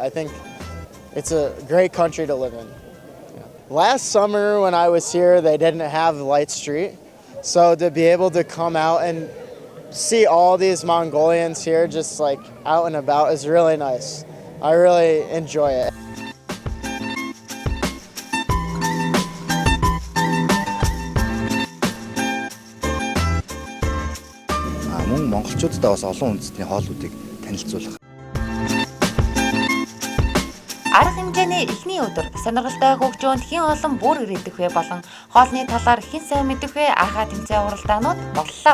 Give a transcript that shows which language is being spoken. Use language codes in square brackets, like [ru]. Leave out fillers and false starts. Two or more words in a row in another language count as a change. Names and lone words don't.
[en] I think it's a great country to live in. Last summer when I was here, they didn't have Light Street. So to be able to come out and see all these Mongolians here just like out and about is really nice. I really enjoy it. [mn] Мөн монголчуудтай бас олон үндэстний хоолнуудыг танилцуулах. Арга хэмжээний эхний өдөр сонирхолтой хөгжөөнд хэн олон бүргэр идэх вэ болон хоолны талаар хэн сайн мэдэх вэ ахаа тэмцээн уралдаанууд боллоо.